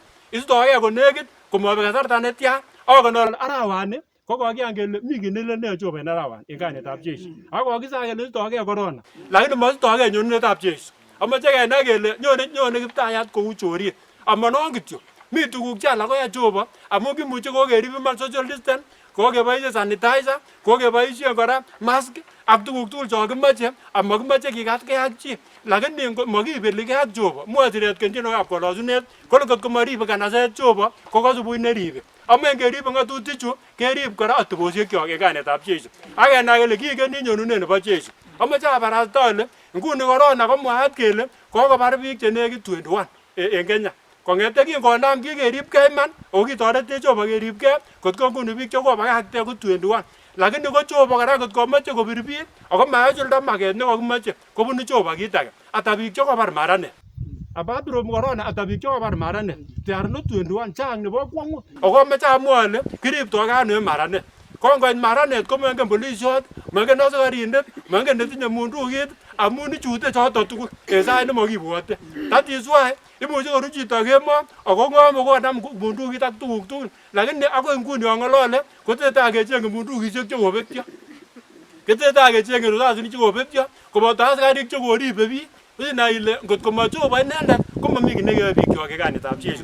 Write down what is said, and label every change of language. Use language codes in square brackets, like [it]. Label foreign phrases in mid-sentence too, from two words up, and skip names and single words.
[kln] Istogei konekit komobek kasarta netya aken ale arawani kokokiyan kele mi kit nelene Jehova en arawani en kainetab Jeiso. Ak kokisaya kele istogei korona lakini mostogei nyorunetab Jeiso. Amache kenai kele nyone Kiptayat kou chorik. Amanon kityo. Mi tuguk che alak koyoe Jehova amun kimuche kokerib iman [en] social distance, [kln] kokeboisien sanitizer, kokeboisien kora mask ak tuguk tugul chon kimoche amakimoche kikatkei ak chi. Lakini makibelikei ak Jehova. Mwoe siret kenjinokab kolosunet kole kot komoribe kanaset Jehova kokose buch neribe. Amen keribe ng'atutichu kerib kora atebosiekyok en kainetab Jeiso. Ak kenai kele kikeni nyonunet nebo Jeiso. Amache abarasta ale nguni korona komwaat kele kokobar biik chenekit 21 en Kenya. Kong'ete kingonam kikeribkei iman ako kitoretech Jehova keribkei kotko nguni biik chekobakakte ko 21. Lakini ko Jehova kora kot komoche kobir biik ako maisulda maket nekokimoche kobunu Jehova kit age. Ata biik chekobar maranet. [en] Apart from [kln] corona ata biik chekobar maranet. [en] They are not 21 [kln] chang nebo kwong'ut. Ako amache amwa ale kiriptogei ano en maranet. Kongoit maranet komengen polisiot, mengen asikarindet, mengen netinye mundukit amun ichute choto tugul en sait nemakibwote. [en] That is why [kln] imuche koru chito kemo ako ng'ome konam mundukit ak tuguk tugul. Lakini akoi nguni ang'olole kotesetai kecheng'e mundukisiek chekobetyo. Ketesetai kecheng'e risasinik chekobetyo koboto asikarik chekoribe biik. Inai ile ngot komo Jehova inendet komomi kit nekeyoe bikyok en kainetab Jeiso.